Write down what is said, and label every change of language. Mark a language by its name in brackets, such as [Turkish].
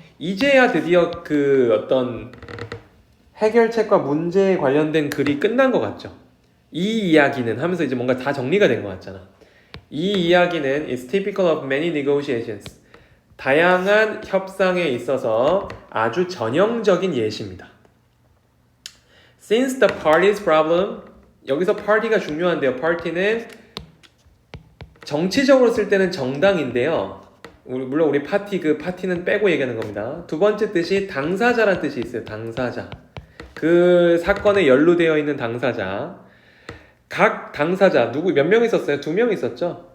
[Korean] 이제야 드디어 그 어떤 해결책과 문제에 관련된 글이 끝난 것 같죠. 이 이야기는 하면서 이제 뭔가 다 정리가 된 것 같잖아. 이 이야기는 [English] is typical of many negotiations. [Korean] 다양한 협상에 있어서 아주 전형적인 예시입니다. [English] Since the party's problem, [Korean] 여기서 party가 중요한데요. party는 정치적으로 쓸 때는 정당인데요. 물론 우리 파티는 빼고 얘기하는 겁니다. 두 번째 뜻이 당사자란 뜻이 있어요. 당사자. 그 사건에 연루되어 있는 당사자. 각 당사자 몇 명 있었어요? 2명 있었죠.